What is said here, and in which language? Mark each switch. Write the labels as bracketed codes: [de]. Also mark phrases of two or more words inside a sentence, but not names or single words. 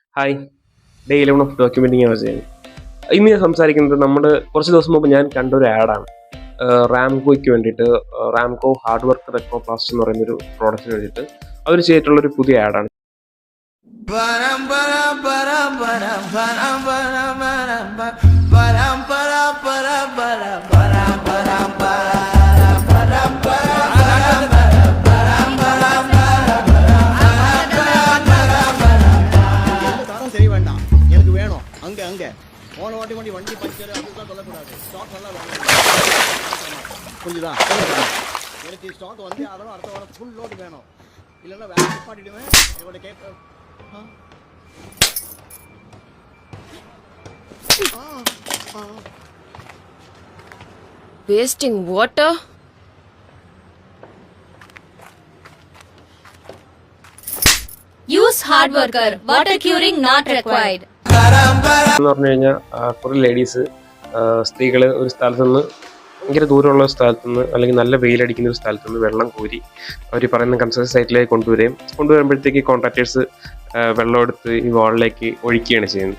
[en] Hi, day 11 of documenting അവസാനം. [ml] ഇന്ന് ഞാൻ സംസാരിക്കുന്നത് കുറച്ച് ദിവസം മുമ്പ് ഞാൻ കണ്ട ഒരു ആഡാണ്. റാംകോയ്ക്ക് വേണ്ടിയിട്ട് റാംകോ ഹാർഡ് വർക്ക് എക്കോ പ്ലാസ്റ്റ് എന്ന് പറയുന്ന ഒരു പ്രോഡക്റ്റിന് വേണ്ടിയിട്ട് അവർ ചെയ്തിട്ടുള്ളൊരു പുതിയ ആഡാണ്. [ta] போன வாட்டி வண்டி பஞ்சர் அப்படிலாம் சொல்லக்கூடாது. ஸ்டாக் நல்லா புரிஞ்சுதா? எனக்கு ஸ்டாக் வந்து அதெல்லாம் அடுத்த வாரம் [en] full load [ta] வேணும். இல்லைன்னா வேலை நிப்பாட்டிடுவேன். என்னோட கேட்க [en] Wasting water? Use hard worker. Water curing not required. [ml] എന്ന് പറഞ്ഞു കഴിഞ്ഞാൽ കുറേ ലേഡീസ് സ്ത്രീകൾ ഒരു സ്ഥലത്ത് നിന്ന് ഭയങ്കര ദൂരമുള്ള സ്ഥലത്ത് നിന്ന് അല്ലെങ്കിൽ നല്ല വെയിലടിക്കുന്ന ഒരു സ്ഥലത്ത് നിന്ന് വെള്ളം കോരി അവർ പറയുന്ന കൺസ്ട്രക്ഷൻ സൈറ്റിലേക്ക് കൊണ്ടുവരുമ്പോഴത്തേക്ക് കോൺട്രാക്ടേഴ്സ് വെള്ളം എടുത്ത് ഈ വാളിലേക്ക് ഒഴിക്കുകയാണ് ചെയ്യുന്നത്.